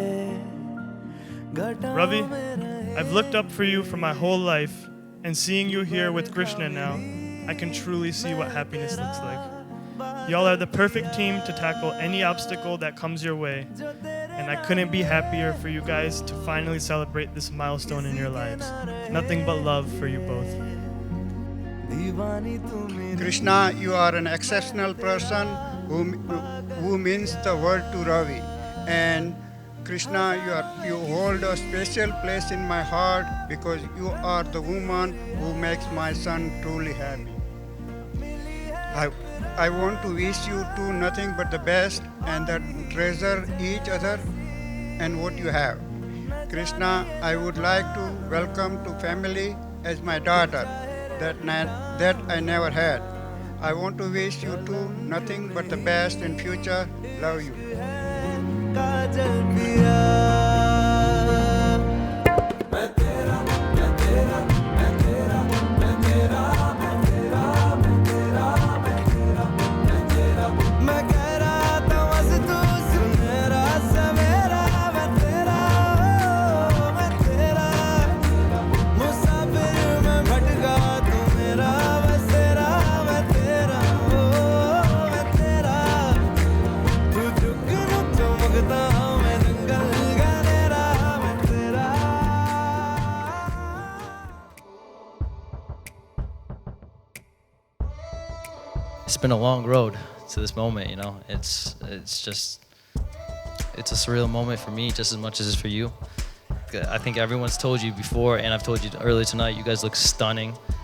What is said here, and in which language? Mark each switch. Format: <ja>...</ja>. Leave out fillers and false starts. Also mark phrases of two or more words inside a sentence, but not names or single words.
<en>Ravi, I've looked up for you for my whole life, and seeing you here with Krishna now, I can truly see what happiness looks like. Y'all are the perfect team to tackle any obstacle that comes your way, and I couldn't be happier for you guys to finally celebrate this milestone in your lives. Nothing but love for you both.</en> <hi>दीवानी तू मेरी</hi> <en>Krishna, you are an exceptional person who means the world to Ravi. And Krishna, you hold a special place in my heart because you are the woman who makes my son truly happy. I want to wish you two nothing but the best and that treasure each other and what you have. Krishna, I would like to welcome to family as my daughter that I never had. I want to wish you two nothing but the best in future. Love you.</en> <hi>काजल पिया मैं तेरा मैं तेरा मैं तेरा मैं तेरा मैं तेरा मैं तेरा मैं तेरा मैं तेरा मैं कह रहा था बस तू सुन मेरा सवेरा मैं तेरा मैं तेरा मुसाफिर मैं भटका तू मेरा बसेरा मैं तेरा मैं तेरा तू जुगनू चमकता मैं जंगल गहरा मैं तेरा</hi> <en>It's been a long road to this moment, you know. It's just it's a surreal moment for me just as much as it's for you. I think everyone's told you before, and I've told you earlier tonight, you guys look stunning.</en>